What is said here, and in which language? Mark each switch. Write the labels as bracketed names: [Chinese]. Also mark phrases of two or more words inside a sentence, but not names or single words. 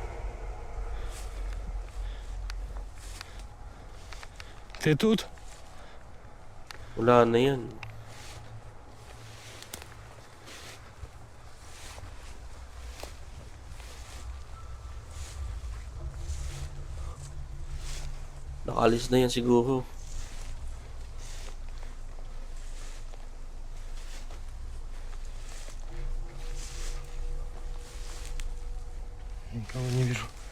[Russian] Ты тут? [Filipino] Wala na yan. Nakalis na yan siguro. [Russian] Никого не вижу.